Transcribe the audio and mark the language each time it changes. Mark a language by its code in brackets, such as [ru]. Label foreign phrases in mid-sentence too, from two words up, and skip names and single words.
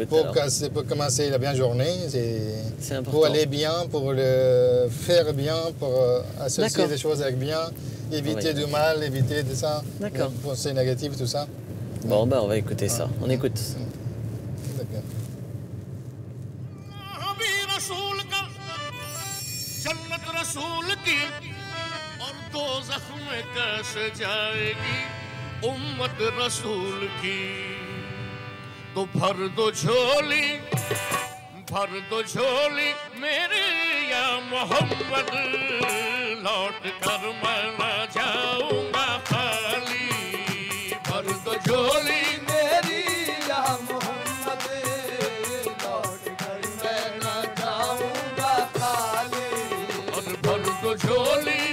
[fr] Pour commencer la bien journée, c'est important. Pour aller bien, pour le faire bien, pour associer des choses avec bien, éviter du mal, éviter de ça, des pensées négatives, tout ça. Bon, on va écouter ça. On écoute. D'accord. [hi] और दोज़ख में कैसे जाएगी उम्मत रसूल की तो भर दो झोली मेरे या मोहम्मद लौट कर मैं ना जाऊंगा खाली भर दो झोली मेरी या मोहम्मद लौट कर मैं ना जाऊंगा खाली और भर दो झोली